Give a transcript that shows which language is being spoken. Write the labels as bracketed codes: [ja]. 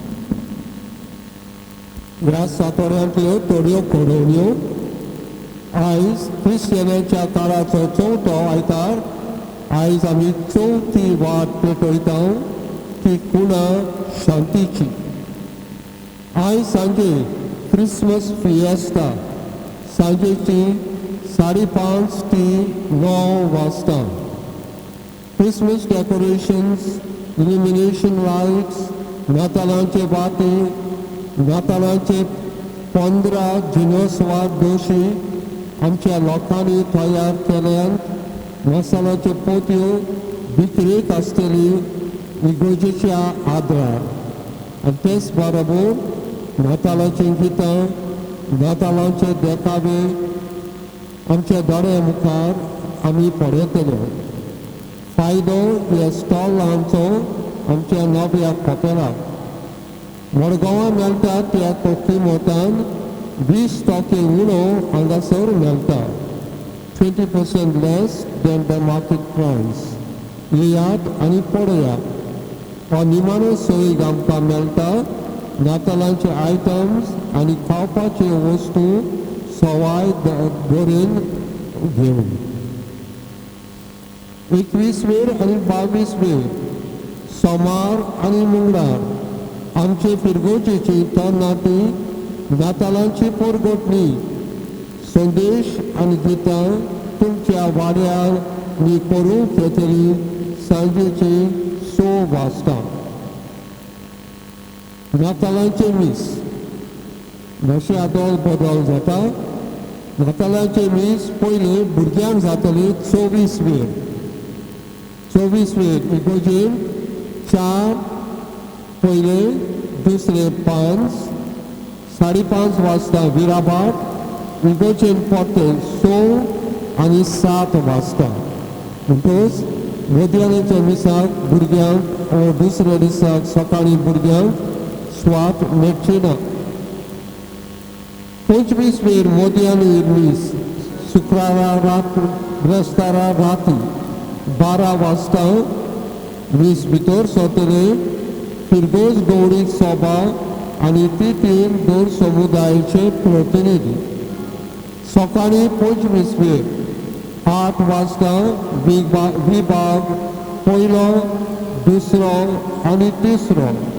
[gom] ह्या सातोऱ्यांतल्यो थोड्यो घडोवण्यो आयज क्रिस्टियनांच्या काळाचो चवथो आयतार आयज आमी चवथी वाट पेटयता ती कुणा शांतीची. आयज सांजे क्रिसमस फिएस्टा सांजेची 5:30 ते 9 वाजता. क्रिसमस डेकोरेशन्स, इल्युमिनेशन लायट्स, नातालांचे वाती, नातालांचे 15 जिनोस्वार दोशी आमच्या लोकांनी तयार केल्यात. मसाल्याच्यो पोतयो विक्रेक आसतली इगोजेच्या आदार. आनी तेच बरोबर नातालांचीं गितां, नातालांचे देखावे आमच्या दोळ्या मुखार आमी पळयतले. फायदो ह्या स्टॉलांचो आमच्या नव्या कपेलाक. मडगांवां मेळटा त्या किंमतान 20% उणो हांगासर मेळटा. [en] 20% less than the market price. [gom] येयात आनी पळयात. हो निमाणो सोयीक आमकां मेळटा. नातालांचे आयटम्स आनी खावपाच्यो वस्तू सवाय बरेन घेवन. 21 आनी 22 सोमार आनी मंगळार आमचे फिरगोजेची तरणाटी नातालांची परगोटणी संदेश आनी गितां तुमच्या वाड्यार नी करूंक येतली सांजेची 6 वाजता. नातालांचे मीस मातशे आदोल बदल जाता. नातालांचे मीस पयले भुरग्यांक जातली 24 वेळ. 24 वेळ इगोजेन 4 पयले, दुसरे 5, 5:30 वाजता विराबाट इगोजेन परते 6 आनी 7 वाजता. म्हणटच मोदयाच्या मिसाक भुरग्यांक दुसऱ्या दिसाक सकाळीं भुरग्यांक स्वात मेळची ना. 25 वेळ मोदयांनी मीस शुक्रारा ब्रेस्तारा राती 12 वाजता मीस भितर सोतले. फिरगोज गौरीक सभा आनी तीन 2 समुदायाचे प्रतिनिधी. सकाळीं 25 वेळ 8 वाजता विभाग पयलो, दुसरो आनी तिसरो.